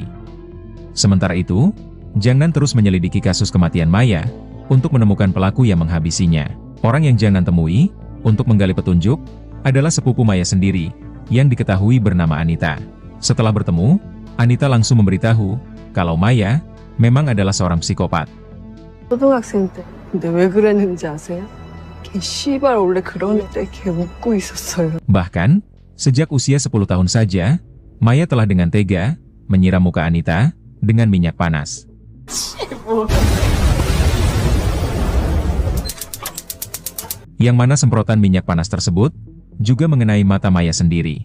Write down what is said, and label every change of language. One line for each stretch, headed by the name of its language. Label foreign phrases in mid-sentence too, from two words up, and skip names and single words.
Indonesian: Sementara itu, Jiang Nan terus menyelidiki kasus kematian Maya, untuk menemukan pelaku yang menghabisinya. Orang yang Jiang Nan temui, untuk menggali petunjuk adalah sepupu Maya sendiri, yang diketahui bernama Anita. Setelah bertemu, Anita langsung memberitahu kalau Maya memang adalah seorang psikopat.
Korean: 초등학생 때. 근데 왜 그랬는지 아세요? 걔 씨발 원래 그런 때 걔 웃고 있었어요.
Indonesian: Bahkan, sejak usia 10 tahun saja, Maya telah dengan tega menyiram muka Anita dengan minyak panas. Yang mana semprotan minyak panas tersebut juga mengenai mata Maya sendiri.